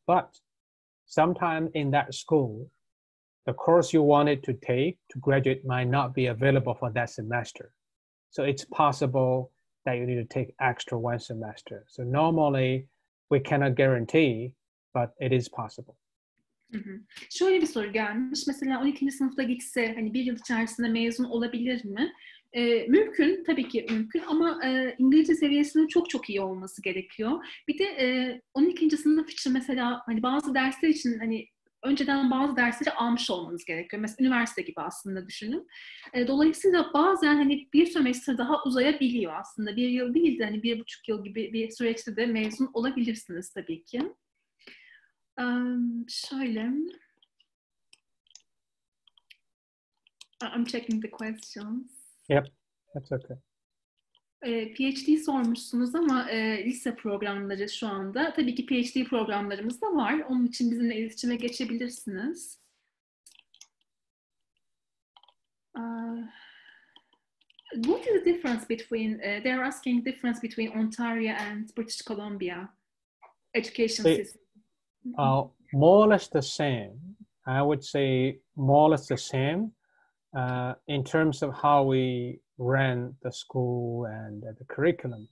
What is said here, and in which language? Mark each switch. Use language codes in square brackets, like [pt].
[en] But sometime in that school, the course you wanted to take to graduate might not be available for that semester. So it's possible that you need to take extra 1 semester. So normally we cannot guarantee, but it is possible. [tr] Şöyle bir soru gelmiş. Mesela 12. sınıfta gitse hani bir yıl içerisinde mezun olabilir mi? Mümkün, tabii ki mümkün ama İngilizce seviyesinin çok çok iyi olması gerekiyor. Bir de 12. sınıf için mesela hani bazı dersler için hani önceden bazı dersleri almış olmanız gerekiyor. Mesela üniversite gibi aslında düşünün. Dolayısıyla bazen hani bir sömestr daha uzayabiliyor aslında. 1 yıl değil de hani 1,5 yıl gibi bir süreçte de mezun olabilirsiniz tabii ki. Şöyle. [en] I'm checking the questions. Yep, that's okay. [tr] PhD sormuşsunuz ama lise programları şu anda. Tabii ki PhD programlarımız da var. Onun için bizimle iletişime geçebilirsiniz. [en] What is the difference between, they're asking difference between Ontario and British Columbia education system? More or less the same. I would say more or less the same in terms of how we ran the school and the curriculum.